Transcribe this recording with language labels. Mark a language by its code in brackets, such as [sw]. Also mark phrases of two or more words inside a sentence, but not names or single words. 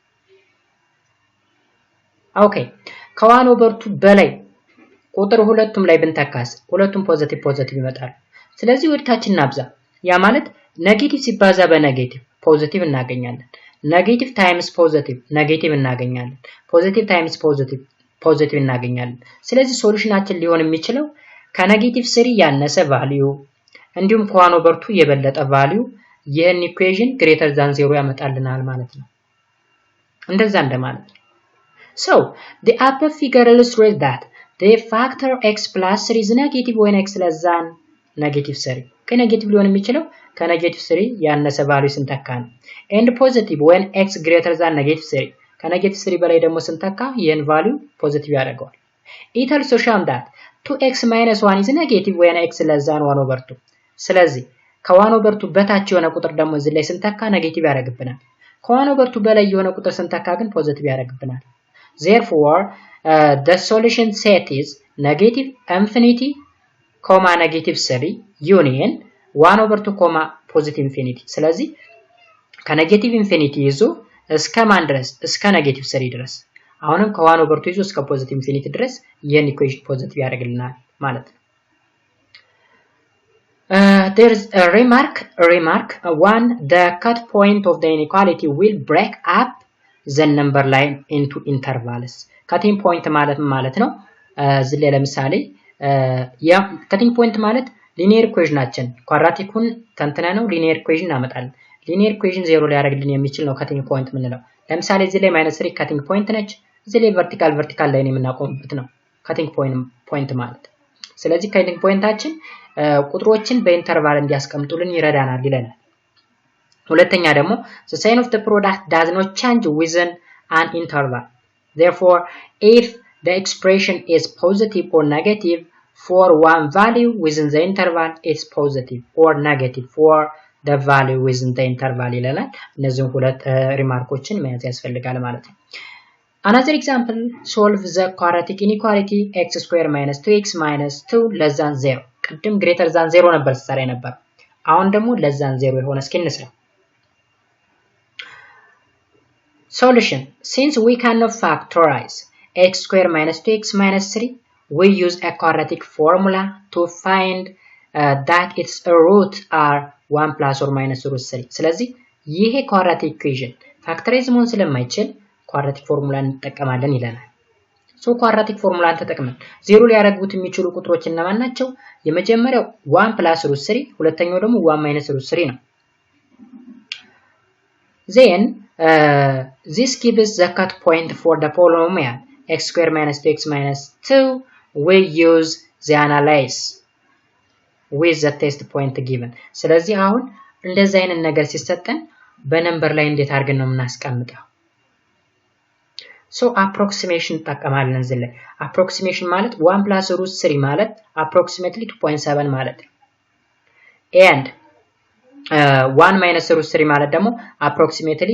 [am] ኦኬ ከ1 over 2 በላይ ቁጥር ሁለቱም ላይ ብንተካስ ሁለቱም ፖዚቲቭ ይመጣሉ። ስለዚህ ወደታችን እናብዛ። ያ ማለት ኔጌቲቭ ሲባዛ በኔጌቲቭ ፖዚቲቭ እናገኛለን። [en] negative times positive [am] ኔጌቲቭ እናገኛለን። [en] positive times positive [am] እናገኛለን። ስለዚህ ሶሉሽናችን ሊሆን የሚችለው ከኔጌቲቭ 3 ያነሰ ቫልዩ እንዲሁም ከ1 ኦቨር 2 የበለጠ ቫልዩ ይህን ኢኩዌሽን [en] greater than [am] 0 ያመጣልናል ማለት ነው። እንደዛ እንደማለት ነው። [en] So the upper figure illustrates that the factor x plus 3 is negative when x less than negative 3 [am] ከኔጌቲቭ ሊሆን የሚችለው ከኔጌቲቭ 3 ያነሰ ቫልዩ ስንተካ ነው። [en] and positive when x greater than negative 3 [am] ከኔጌቲቭ 3 በላይ ደግሞ ስንተካ ይህን ቫልዩ ፖዚቲቭ ያደርገዋል። [en] it also shows that 2x minus 1 is negative when x less than 1 over 2 [am] ስለዚህ ከ1 over 2 በታች የሆነ ቁጥር ደግሞ እዚህ ላይ ስንተካ ኔጌቲቭ ያደርግብናል። ከ1 over 2 በላይ የሆነ ቁጥር ስንተካ ግን ፖዚቲቭ ያደርግብናል። [en] Therefore, the solution set is negative infinity, negative 3 union 1 over 2, positive infinity. [am] ስለዚህ ከኔጌቲቭ ኢንፊኒቲ ይዞ እስከ ማን ድረስ? እስከ ኔጌቲቭ 3 ድረስ። አሁንም ከ1 over 2 ይዞ እስከ ፖዚቲቭ ኢንፊኒቲ ድረስ ይህን ኢኩዌሽን ፖዚቲቭ ያደርግልናል ማለት ነው። [en] There is a remark. One, the cut point of the inequality will break up the number line into intervals. Cutting point [am] ማለት ነው። እዚህ ላይ ለምሳሌ ያ [en] cutting point [am] ማለት ሊኒየር ኢኩዌሽናችን ኳድራቲኩን ተንተና ነው [en] linear equation [am] እናመጣለን። [en] linear equation [am] 0 ላይ ያደርግልን የሚችል ነው [en] cutting point [am] የምንለው። ለምሳሌ እዚህ ላይ -3 [en] cutting point [am] ነች። እዚህ ላይ vertical ላይ የምናቆምበት ነው [en] cutting point [am] ማለት። ስለዚህ [en] cutting point [am] ታችን ቁጥሮችን በኢንተርቫል እንዲያስቀምጡልን ይረዳናል ይለናል። ሁለተኛ ደግሞ [en] the sign of the product does not change within an interval. Therefore, if the expression is positive or negative for one value within the interval, it's positive or negative for the value within the interval [am] ይለናል። እነዚህን ሁለት ሪማርኮችን መያዝ ያስፈልጋል ማለት ነው። [en] Another example, solve the quadratic inequality x square minus 2x minus 2 less than 0. [am] ቅድም [en] greater than [am] 0 ነበር ሲሰራ ነበር። አሁን ደግሞ [en] less than [am] 0 የሆነ እስኪ እንስራ። Solution. [en] Since we cannot factorize x square minus 2x minus 3, we use a quadratic formula to find that its roots are 1 plus or minus root 3. [am] ስለዚህ ይሄ [en] quadratic equation [am] factorize መሆን ስለማይችል [en] quadratic formula [am] እንጠቀማለን ይለናል። [en] so quadratic formula [am] ተጠቅመን 0 ሊያደርጉት የሚችሉ ቁጥሮች እነማን ናቸው? [en] የመጀመሪያው 1 plus root 3፣ [am] ሁለተኛው ደግሞ [en] 1 minus root 3 ነው። Then this gives the cut point for the polynomial x square minus 2x minus 2. We use the analyze with the test point given. [am] ስለዚህ አሁን እንደዚህ አይነት ነገር ሲሰጠን በነምበር ላይ እንዴት አድርገን ነው የምናስቀምጠው? [en] So approximation [am] ተጠቀማለን እዚህ ላይ። approximation ማለት [en] 1 plus root 3 [am] ማለት approximately 2.7 ማለት ነው። [en] and 1 minus root 3 [am] ማለት ደግሞ approximately